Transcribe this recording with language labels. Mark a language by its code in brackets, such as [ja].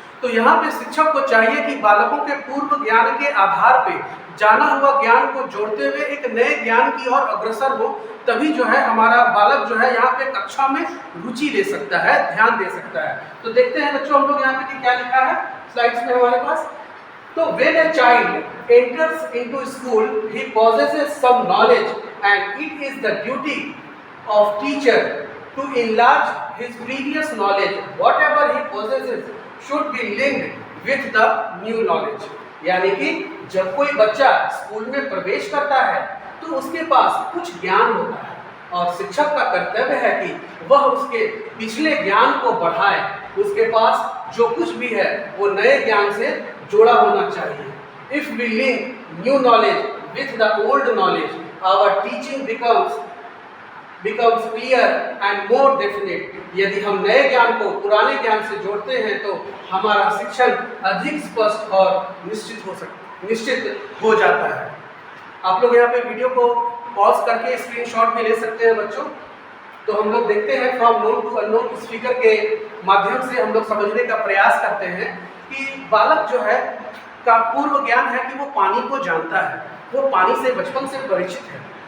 [hi] तो यहाँ पे शिक्षक को चाहिए कि बालकों के पूर्व ज्ञान के आधार पे जाना हुआ ज्ञान को जोड़ते हुए एक नए ज्ञान की ओर अग्रसर हो, तभी जो है हमारा बालक जो है यहाँ पे कक्षा में रुचि ले सकता है, ध्यान दे सकता है। तो देखते हैं बच्चों हम लोग यहाँ पे कि क्या लिखा है स्लाइड्स में हमारे पास। [en] तो when a child enters into school, he possesses some knowledge and it is the duty of teacher to enlarge his previous knowledge. Whatever he possesses should be linked with the new knowledge. [hi] यानी कि जब कोई बच्चा school में प्रवेश करता है तो उसके पास कुछ ज्ञान होता है और शिक्षक का कर्तव्य है कि वह उसके पिछले ज्ञान को बढ़ाए। उसके पास जो कुछ भी है वो नए ज्ञान से जोड़ा होना चाहिए। [en] If we link new knowledge with the old knowledge, our teaching becomes clear and more definite. [hi] यदि हम नए ज्ञान को पुराने ज्ञान से जोड़ते हैं तो हमारा शिक्षण अधिक स्पष्ट और निश्चित हो जाता है। आप लोग यहाँ पे वीडियो को पॉज करके स्क्रीनशॉट भी ले सकते हैं बच्चों। तो हम लोग देखते हैं फ्रॉम नोन टू अननोन इस फिगर के माध्यम से हम लोग समझने का प्रयास करते हैं कि बालक जो है का पूर्व ज्ञान है कि वो पानी को जानता है, वो पानी से बचपन से परिचित है।